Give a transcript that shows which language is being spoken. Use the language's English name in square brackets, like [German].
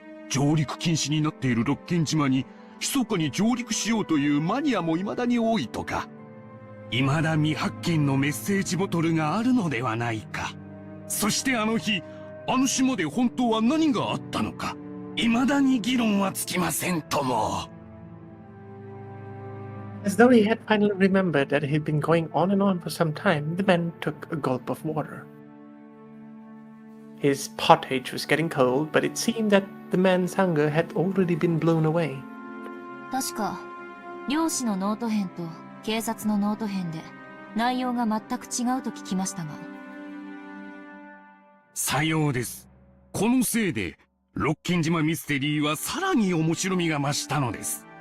[Japanese] 上陸禁止になっている六軒島に密かに上陸しようというマニアも未だに多いとか、未だ未発見のメッセージボトルがあるのではないか。そしてあの日、あの島で本当は何があったのか、未だに議論はつきませんとも。 [English] As though he had finally remembered that he'd been going on and on for some time, the man took a gulp of water. His pottage was getting cold, but it seemed that the man's hunger had already been blown away. [Japanese] 確か、漁師のノート編と警察のノート編で内容が全く違うと聞きましたが。さようです。このせいで、六軒島ミステリーはさらに面白みが増したのです。